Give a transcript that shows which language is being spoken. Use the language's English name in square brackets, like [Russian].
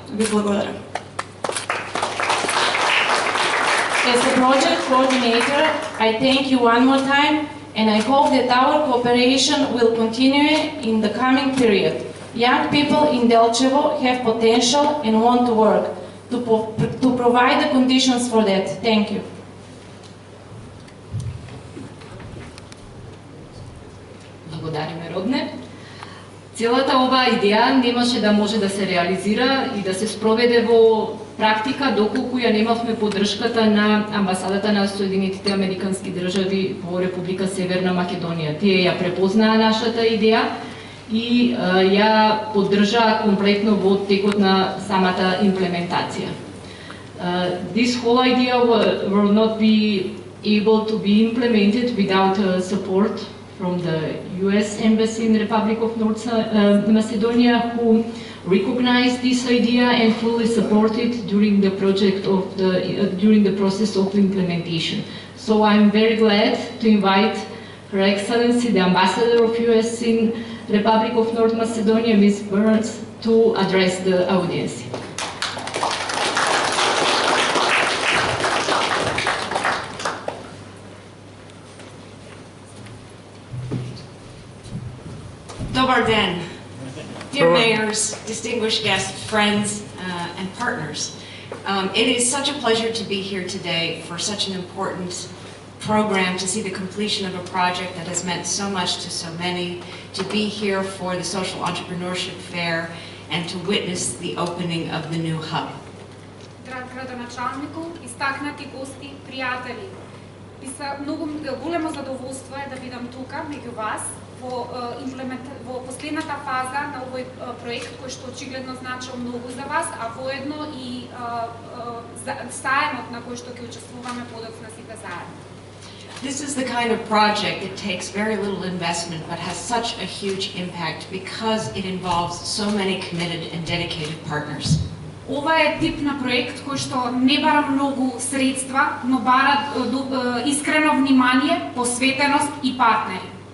[Macedonian] Ви благодарам. [English] As a project coordinator, I thank you one more time and I hope that our cooperation will continue in the coming period. Young people in Delčevo have potential and want to work. To provide the conditions for that. Thank you. [Macedonian] Благодариме, Родне. Целата оваа идеја немаше да може да се реализира и да се спроведе во практика доколку ја немавме поддршката на амбасадата на Соединетите Американски држави во Република Северна Македонија. Тие ја препознаа нашата идеја и ја поддржаа комплетно во текот на самата имплементација. [English] This whole idea will not be able to be implemented without support from the US Embassy in the Republic of North Macedonia, who recognized this idea and fully supported during the during the process of implementation. So I'm very glad to invite Her Excellency, the Ambassador of US in Republic of North Macedonia, Ms. Burns, to address the audience. [Macedonian] Dobar den. [English] Dear mayors, distinguished guests, friends, and partners. It is such a pleasure to be here today for such an important program, to see the completion of a project that has meant so much to so many, to be here for the Social Entrepreneurship Fair, and to witness the opening of the new hub. [Macedonian] Драг градоначалнику, истакнати гости, пријатели, многу големо задоволство е да бидам тука меѓу вас во последната фаза на овој проект кој што очигледно значил многу за вас, а воедно и заемот на кој што ќе учествуваме подоцна сите заедно. [English] This is the kind of project that takes very little investment but has such a huge impact because it involves so many committed and dedicated partners. [Macedonian] Ова е тип на проект кој што не бара многу средства, но бара искрено внимание, посветеност и партнери.